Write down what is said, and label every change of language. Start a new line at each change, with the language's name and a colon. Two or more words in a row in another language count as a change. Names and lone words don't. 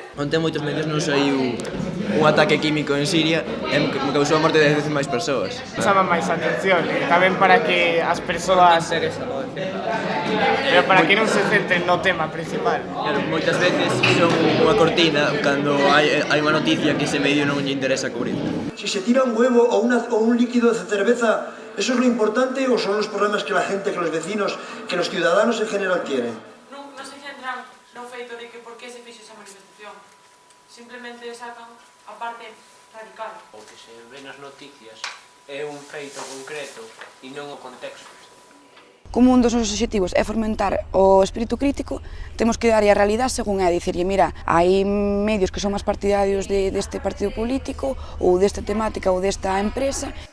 Galician: Onte moitos medios non saiu un ataque químico en Siria e me causou a morte de 10 veces máis persoas. Chama máis atención, tamén para que as persoas... Pero para que non se centren no tema principal. Claro, moitas veces son unha cortina cando hai unha noticia que ese medio non lle interesa cubrir.
Spanish: Si se tira un huevo o un líquido de cerveza, ¿eso es lo importante o son los problemas que la gente, que los vecinos, que los ciudadanos en general quieren?
Galician: Non se centran no feito de que por que se fixo esa manifestación. Simplemente sacan a parte radical. O que se ve nas noticias é un feito concreto e non o contexto. Como un dos nosos obxectivos é fomentar o espírito crítico, temos que darlle a realidade según é, dicirlle, mira, hai medios que son máis partidarios deste partido político ou desta temática ou desta empresa.